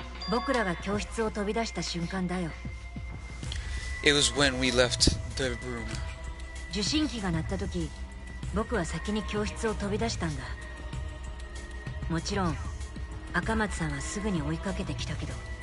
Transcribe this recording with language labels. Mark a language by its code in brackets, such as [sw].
[ja] 僕らが教室を飛び出した瞬間だよ。 [en] It was when we left the room. [ja] 受信機が鳴った時、僕は先に教室を飛び出したんだ。もちろん赤松さんはすぐに追いかけてきたけど。